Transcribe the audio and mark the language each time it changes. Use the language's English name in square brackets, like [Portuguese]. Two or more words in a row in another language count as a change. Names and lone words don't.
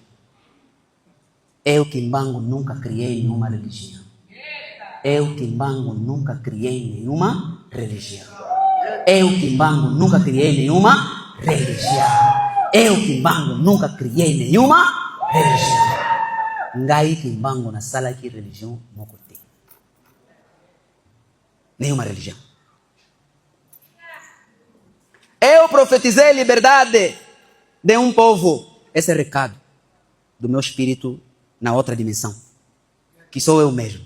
[Portuguese] Eu, Kimbangu, nunca criei nenhuma religião. Eu, Kimbangu, nunca criei nenhuma religião. Eu, Kimbangu, nunca criei nenhuma religião. Eu, Kimbangu, nunca criei nenhuma religião. [Lingala] Ngai, Kimbangu, na sala aqui, religião, mocote. [Portuguese] Nenhuma religião. Eu profetizei liberdade de um povo. Esse é o recado do meu espírito na outra dimensão, que sou eu mesmo.